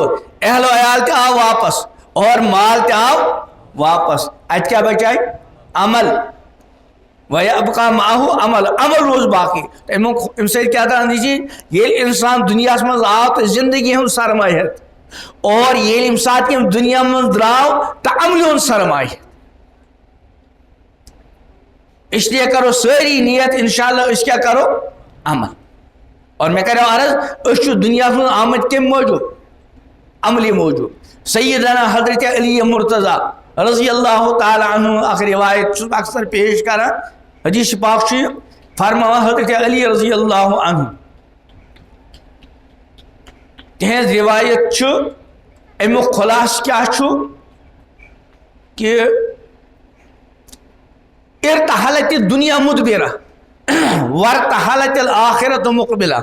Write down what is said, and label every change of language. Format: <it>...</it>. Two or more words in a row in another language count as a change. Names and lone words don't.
<ks>اہل و عیال تہِ آو واپس اور مال تہِ آو واپس. اتہِ کیٛاہ بچاے؟ عمل.</ks> <ar>وَیَبْقَىٰ مَعَهُ عمل.</ar> <ks>عمل روز باقی. اَمہِ سۭتۍ کیٛاہ درٛاو نٔتیٖجہٕ؟ ییٚلہِ اِنسان دُنیاہس منٛز آو تہٕ زندگی ہُنٛد سرمایہِ ہٮ۪تھ اور ییٚلہِ ییٚمہِ ساتہٕ یِم دُنیا منٛز درٛاو تہٕ عملہِ ہُنٛد سرمایہِ. اس لیے کرو سٲری نیت انشاءاللہ أسۍ کیٛاہ کرو؟ عمل. اور مےٚ کریو عرض أسۍ چھِ دُنیاہس منٛز آمٕتۍ کمہِ موٗجوٗب؟ عملی موٗجوٗب. سیدنا حضرت علی مرتضیٰ</ks> <ar>رضی اللہ تعالیٰ عنہ</ar> <ks>اکھ روایت چھُس بہٕ اکثر پیش کران. حدیث پاک چھُ فرماوان حضرت علی</ks> <ar>رضی اللہ عنہ</ar> <ks>تہنٛز روایت چھُ امیُک خلاصہٕ کیٛاہ چھُ کہ</ks> <ar>ارتحلت الدنیا مدبرہ وارتحلت الآخرت مقبلہ.</ar>